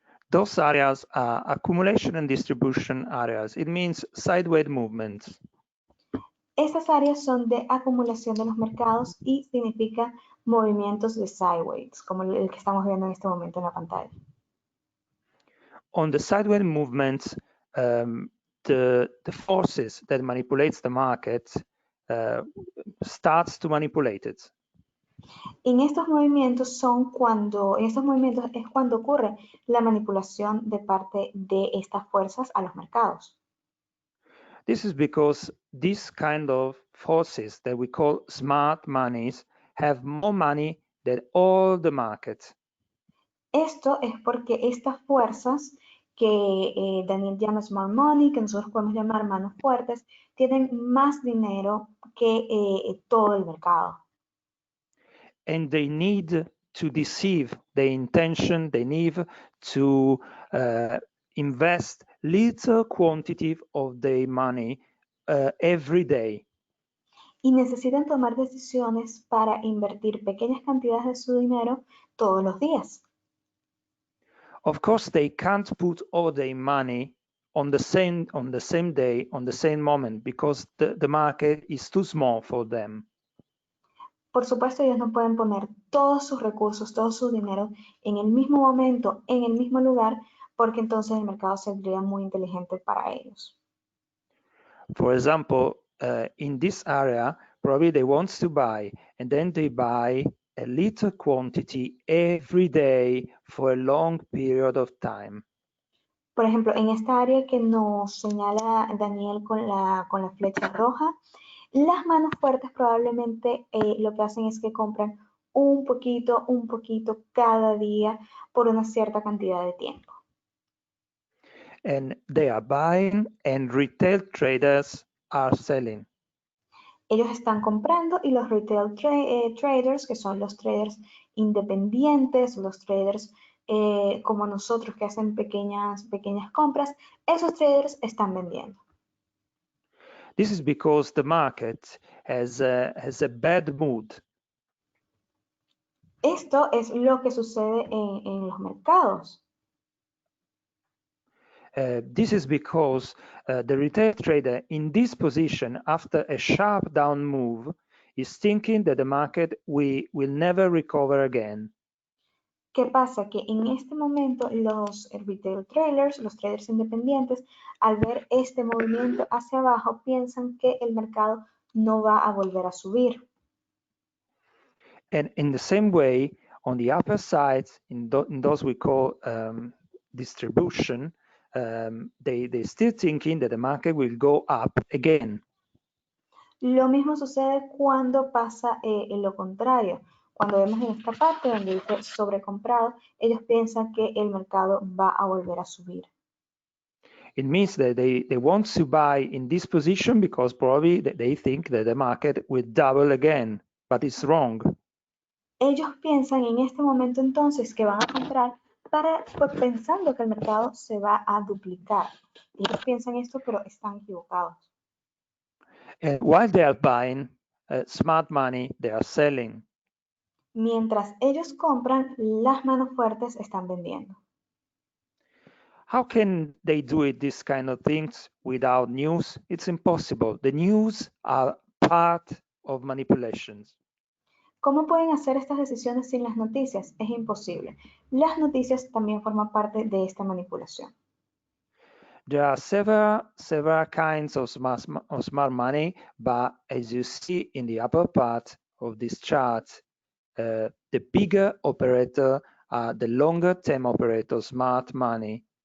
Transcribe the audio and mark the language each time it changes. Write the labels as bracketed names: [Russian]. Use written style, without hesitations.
[English] Those areas are accumulation and distribution areas. It means sideways movements. [Spanish] Estas áreas son de acumulación de los mercados y significa movimientos de sideways, como el que estamos viendo en este momento en la pantalla. [English] On the sideways movements, the forces that manipulates the market starts to manipulate it. [Spanish] En estos movimientos es cuando ocurre la manipulación de parte de estas fuerzas a los mercados. [English] This is because these kind of forces that we call smart monies have more money than all the market. [Spanish] Esto es porque estas fuerzas que Daniel llama smart money, que nosotros podemos llamar manos fuertes, tienen más dinero que todo el mercado. [English] And they need to deceive the intention, they need to invest little quantity of their money every day. [Spanish] Y necesitan tomar decisiones para invertir pequeñas cantidades de su dinero todos los días. [English] Of course, they can't put all their money on the same day, on the same moment, because the market is too small for them. [Spanish] Por supuesto, ellos no pueden poner todos sus recursos, todo su dinero en el mismo momento, en el mismo lugar, porque entonces el mercado sería muy inteligente para ellos. [English] For example, in this area, probably they want to buy, and then they buy a little quantity every day for a long period of time. [Spanish] Por ejemplo, en esta área que nos señala Daniel con la flecha roja, las manos fuertes probablemente lo que hacen es que compran un poquito cada día por una cierta cantidad de tiempo. [English] And they are buying and retail traders are selling. [Spanish] Ellos están comprando y los retail traders, que son los traders independientes, los traders como nosotros que hacen pequeñas compras, esos traders están vendiendo. [English] This is because the market has a bad mood. [Spanish] Esto es lo que sucede en los mercados. [English] This is because the retail trader in this position, after a sharp down move, is thinking that the market will never recover again. [Spanish] ¿Qué pasa? Que en este momento los retail traders, los traders independientes, al ver este movimiento hacia abajo, piensan que el mercado no va a volver a subir. [English] And in the same way, on the upper side, in those we call distribution, they still thinking that the market will go up again. [Spanish] Lo mismo sucede cuando pasa en lo contrario. Cuando vemos en esta parte donde dice sobrecomprado, ellos piensan que el mercado va a volver a subir. [English] It means that they want to buy in this position because probably they think that the market will double again, but it's wrong. [Spanish] Ellos piensan en este momento entonces que van a comprar pensando que el mercado se va a duplicar. Ellos piensan esto, pero están equivocados. [English] And while they are buying smart money, they are selling. [Spanish] Mientras ellos compran, las manos fuertes están vendiendo. [English] How can they do it, these kind of things, without news? It's impossible. The news are part of manipulations. [Spanish] ¿Cómo pueden hacer estas decisiones sin las noticias? Es imposible. Las noticias también forman parte de esta manipulación. [English] There are several kinds of smart money, but as you see in the upper part of this chart, the bigger operator are the longer term operator, smart money.